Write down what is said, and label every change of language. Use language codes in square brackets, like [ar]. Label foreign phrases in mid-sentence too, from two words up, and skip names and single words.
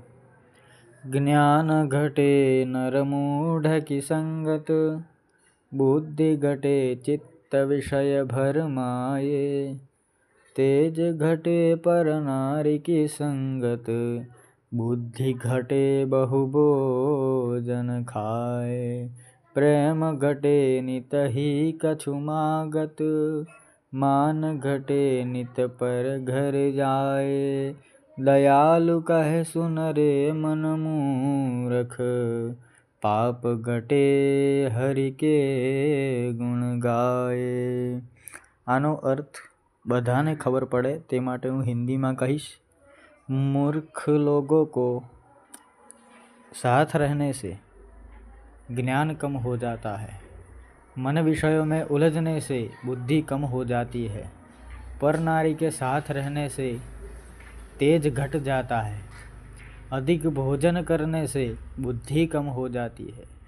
[hi] ज्ञान घटे नरमूढ़ की संगत, बुद्धि घटे चित्त विषय भरमाये. तेज घटे पर नारी की संगत, बुद्धि घटे बहु भोजन खाय. प्रेम घटे नित ही कछु मागत, मान घटे नित पर घर जाए. दयालु कहे सुन रे मन मूरख, पाप घटे हरि के गुण गाए. [gu] આનો અર્થ બધાને ખબર પડે તે માટે હું હિન્દીમાં કહીશ. [hi] मूर्ख लोगों को साथ रहने से ज्ञान कम हो जाता है, मन विषयों में उलझने से बुद्धि कम हो जाती है. पर नारी के साथ रहने से तेज घट जाता है, अधिक भोजन करने से बुद्धि कम हो जाती है.